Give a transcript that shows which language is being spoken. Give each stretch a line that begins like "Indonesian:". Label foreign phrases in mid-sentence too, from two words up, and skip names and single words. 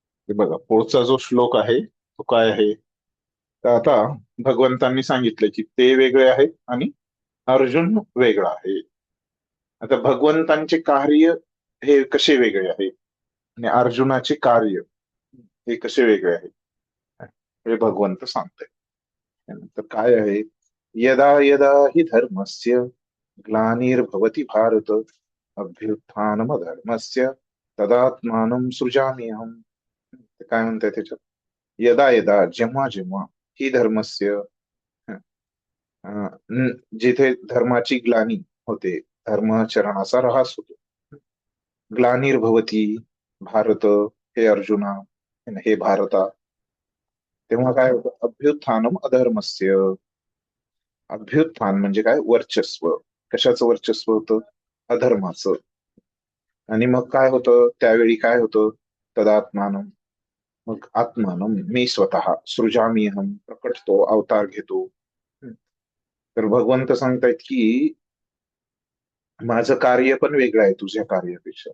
Marathi: ते बघा पुढचा जो श्लोक आहे तो काय आहे. तर आता भगवंतांनी सांगितलं की ते वेगळे आहेत आणि अर्जुन वेगळा आहे. आता भगवंतांचे कार्य हे कसे वेगळे आहे आणि अर्जुनाचे कार्य हे कसे वेगळे आहे हे भगवंत सांगताय. त्यानंतर काय आहे,
Sanskrit: यदा यदा हि धर्मस्य ग्लानिर्भवति भारत अभ्युत्थानमधर्मस्य तदात्मानं सृजाम्यहम्.
Marathi: ते काय म्हणताय त्याच्यात,
Sanskrit: यदा यदा
Marathi: जेव्हा जेव्हा ही धर्मस्य जिथे धर्माची ग्लानी होते, धर्माचरणाचा ऱ्हास होतो.
Sanskrit: ग्लानिर्भवती भारत,
Marathi: हे अर्जुना, हे भारता, तेव्हा काय होतं,
Sanskrit: अभ्युत्थानम अधर्मस्य.
Marathi: अभ्युत्थान म्हणजे काय, वर्चस्व. कशाचं वर्चस्व होतं, अधर्माचं. आणि मग काय होतं त्यावेळी, काय होतं, तदात्मानं, मग आत्मानं मी स्वतः,
Sanskrit: सृजामी हम
Marathi: प्रकटतो, अवतार घेतो. तर भगवंत सांगतायत की माझं कार्य पण वेगळं आहे तुझ्या कार्यापेक्षा.